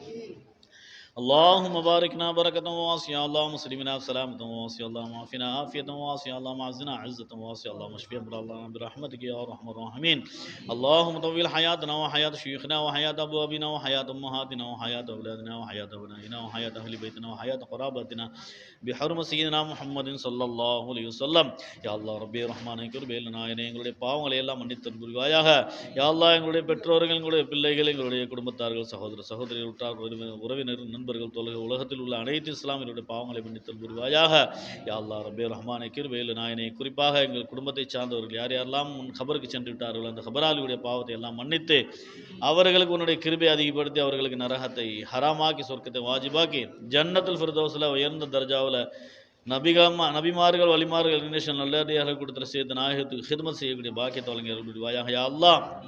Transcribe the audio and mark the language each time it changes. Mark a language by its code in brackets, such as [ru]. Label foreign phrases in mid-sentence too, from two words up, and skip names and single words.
[ar] اللهم باركنا بركة واسعة، اللهم سلمنا سلامة واسعة، اللهم عافنا عافية واسعة، اللهم عزنا عزة واسعة، اللهم اشف امراضنا برحمتك يا ارحم الراحمين. اللهم طول حياتنا وحياة شيوخنا وحياة ابوابنا وحياة امهاتنا وحياة اولادنا وحياة ابنائنا وحياة اهل بيتنا وحياة قرابتنا بحرمة سيدنا محمد صلى الله عليه وسلم. يا الله ربي [ta] رحمانே கிருபையில் நாயனே எங்களுடைய பாவங்களை எல்லாம் மன்னித்தல் புரிவாயாக. [ar] يا الله [ta] எங்களுடைய பெற்றோர்கள் எங்களுடைய பிள்ளைகள் எங்களுடைய குடும்பத்தார்கள் சகோதர சகோதரிகள் உற்றார் உறவினர் நண்பர்கள் தோழர்கள் உலகத்தில் உள்ள அனைத்து இஸ்லாமியருடைய பாவங்களை மன்னித்தல் புரிவாயாக. [ar] يا الله [ta] ரப்பே ரஹ்மானே கிருபையில் நாயனே குறிப்பாக எங்கள் குடும்பத்தை சார்ந்தவர்கள் யார் யாரெல்லாம் முன் கபருக்கு சென்று விட்டார்கள் அந்த கபராளியுடைய பாவத்தை எல்லாம் மன்னித்து அவர்களுக்கு உன்னுடைய கிருபை அதிகப்படுத்தி அவர்களுக்கு நரகத்தை ஹராமாக்கி சொர்க்கத்தை வாஜிபாக்கி ஜன்னத்துல் ஃபிர்தௌஸ்ல உயர்ந்த தர்ஜாவில் நபிமார்கள் வலிமார்கள் நல்லடியார்கள் கொடுத்த சேர்த்து நாயகத்துக்கு ஹிதமத் செய்யக்கூடிய பாக்கியத்தை வழங்கி அருள் புரிவாயாக.